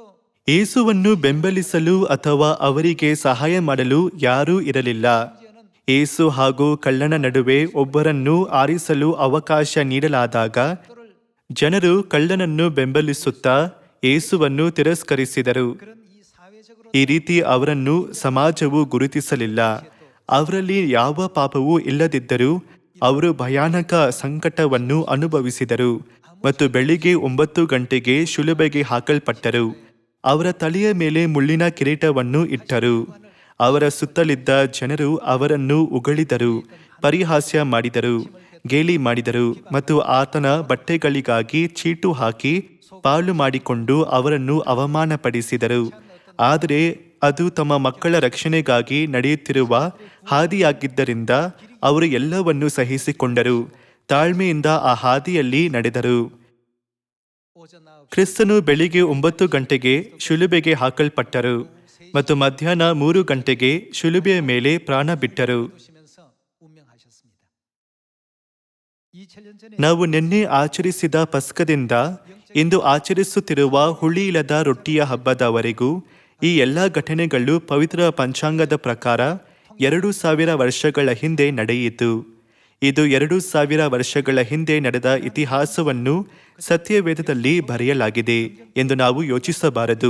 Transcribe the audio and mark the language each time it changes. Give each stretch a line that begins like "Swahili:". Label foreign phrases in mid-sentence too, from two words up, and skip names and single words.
Kannada: ಯೇಸುವನ್ನು ಬೆಂಬಲಿಸಲು ಅಥವಾ ಅವರಿಗೆ ಸಹಾಯ ಮಾಡಲು ಯಾರೂ ಇರಲಿಲ್ಲ. ಯೇಸು ಹಾಗೂ ಕಳ್ಳನ ನಡುವೆ ಒಬ್ಬರನ್ನು ಆರಿಸಲು ಅವಕಾಶ ನೀಡಲಾದಾಗ ಜನರು ಕಳ್ಳನನ್ನು ಬೆಂಬಲಿಸುತ್ತಾ ಯೇಸುವನ್ನು ತಿರಸ್ಕರಿಸಿದರು.
Korean: 그런 이 사회적으로
Kannada: ಈ ರೀತಿ ಅವರನ್ನು ಸಮಾಜವು ಗುರುತಿಸಲಿಲ್ಲ. ಅವರಲ್ಲಿ ಯಾವ ಪಾಪವೂ ಇಲ್ಲದಿದ್ದರೂ ಅವರು ಭಯಾನಕ ಸಂಕಟವನ್ನು ಅನುಭವಿಸಿದರು ಮತ್ತು ಬೆಳಿಗ್ಗೆ 9 ಗಂಟೆಗೆ ಶಿಲುಬೆಗೆ ಹಾಕಲ್ಪಟ್ಟರು. ಅವರ ತಲೆಯ ಮೇಲೆ ಮುಳ್ಳಿನ ಕಿರೀಟವನ್ನು ಇಟ್ಟರು. ಅವರ ಸುತ್ತಲಿದ್ದ ಜನರು ಅವರನ್ನು ಉಗಳಿದರು, ಪರಿಹಾಸ್ಯ ಮಾಡಿದರು, ಗೇಲಿ ಮಾಡಿದರು ಮತ್ತು ಆತನ ಬಟ್ಟೆಗಳಿಗಾಗಿ ಚೀಟು ಹಾಕಿ ಪಾಲು ಮಾಡಿಕೊಂಡು ಅವರನ್ನು ಅವಮಾನಪಡಿಸಿದರು. ಆದರೆ ಅದು ತಮ್ಮ ಮಕ್ಕಳ ರಕ್ಷಣೆಗಾಗಿ ನಡೆಯುತ್ತಿರುವ ಹಾದಿಯಾಗಿದ್ದರಿಂದ ಅವರು ಎಲ್ಲವನ್ನೂ ಸಹಿಸಿಕೊಂಡರು, ತಾಳ್ಮೆಯಿಂದ ಆ ಹಾದಿಯಲ್ಲಿ ನಡೆದರು.
Korean: 오전 9시
Kannada: ಕ್ರಿಸ್ತನು ಬೆಳಿಗ್ಗೆ 9 ಗಂಟೆಗೆ ಶಿಲುಬೆಗೆ ಹಾಕಲ್ಪಟ್ಟರು ಮತ್ತು ಮಧ್ಯಾಹ್ನ 3 ಗಂಟೆಗೆ ಶಿಲುಬೆಯ ಮೇಲೆ ಪ್ರಾಣ ಬಿಟ್ಟರು.
Korean: 두시면서 운명하셨습니다. 2000년 전에
Kannada: ನಾವು ನಿನ್ನೆ ಆಚರಿಸಿದ ಪಸ್ಕದಿಂದ ಇಂದು ಆಚರಿಸುತ್ತಿರುವ ಹುಳಿಯಿಲ್ಲದ ರೊಟ್ಟಿಯ ಹಬ್ಬದವರೆಗೂ ಈ ಎಲ್ಲ ಘಟನೆಗಳು ಪವಿತ್ರ ಪಂಚಾಂಗದ ಪ್ರಕಾರ 2000 ವರ್ಷಗಳ ಹಿಂದೆ ನಡೆಯಿತು. ಇದು 2000 ವರ್ಷಗಳ ಹಿಂದೆ ನಡೆದ ಇತಿಹಾಸವನ್ನು ಸತ್ಯವೇದದಲ್ಲಿ ಬರೆಯಲಾಗಿದೆ ಎಂದು ನಾವು ಯೋಚಿಸಬಾರದು.